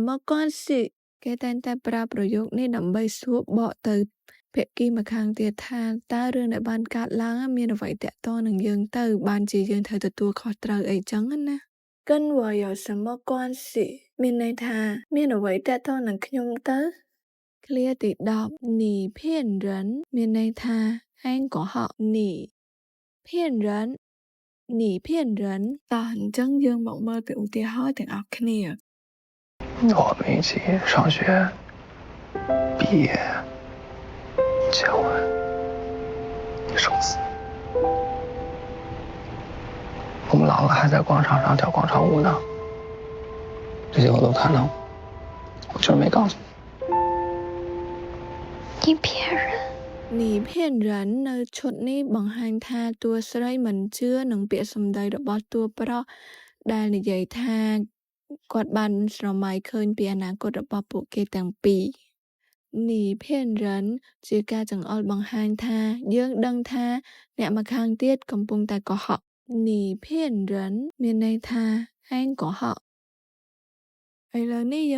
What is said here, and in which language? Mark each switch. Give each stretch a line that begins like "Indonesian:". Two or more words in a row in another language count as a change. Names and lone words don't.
Chinese: 么关系
Khmer: គេតែងតែប្រើប្រយោគនេះដើម្បីសួរបកទៅភាគីម្ខាងទៀតថាតើរឿងដែលបានកើតឡើងមានអ្វីតាក់ទងនឹងយើងទៅបានជាយើងត្រូវទទួលខុសត្រូវអីចឹងណា
Chinese: 跟我有什么关系
Khmer: មានន័យថាមានអ្វីតាក់ទងនឹងខ្ញុំទៅឃ្លាទី 10
Chinese: 你骗人
Khmer: មានន័យថាឯងកុហក
Chinese: 你骗人你骗人
Khmer: តោះអញ្ចឹងយើងមកមើលពីឧទាហរណ៍ទាំងអស់គ្នា
Chinese: 我们一起上学、毕业、结婚、生子。我们老了还在广场上跳广场舞呢，这些我都看到，我就是没告诉你。你骗人！你骗人
Khmer: នៅឈុតនេះបង្ហាញថាតួស្រីមិនជឿនឹងពាក្យសម្ដីរបស់តួប្រុសដែលនិយាយថាគាត់បានស្រមៃឃើញពីអនាគតរបស់ពួកគេទាំងពីរនីភៀនរិនជា ការចង្អុលបង្ហាញថាយើងដឹងថាអ្នកម្ខាងទៀតកំពុងតែកុហកនីភៀនរិនមានន័យថាឯងកុហកឥឡូវនេះយើង